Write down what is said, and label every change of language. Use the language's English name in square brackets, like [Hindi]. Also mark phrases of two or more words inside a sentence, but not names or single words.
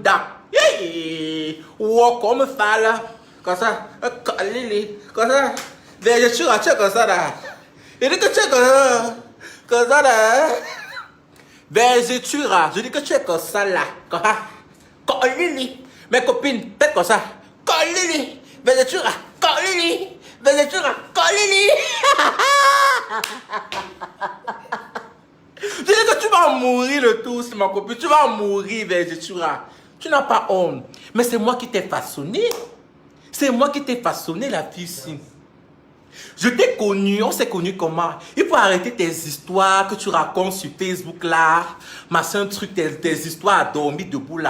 [French] Wow, comme ça là. Comme ça. Comme ça. Vergeture, tu es comme ça là. Je dis que tu es comme ça là. Vergeture, je dis que tu es comme ça là. Comme ça. Colili. Mes copines, faites comme ça. Colili. Vergeture, colili. Vergeture, colili. Je dis que tu vas mourir le tous, ma copine. Tu vas mourir, vergeture. Tu n'as pas honte. Mais c'est moi qui t'ai façonné. C'est moi qui t'ai façonné, la fille ici. Je t'ai connu, on s'est connu comment? Il faut arrêter tes histoires que tu racontes sur Facebook là, machin truc, tes histoires à dormir debout là.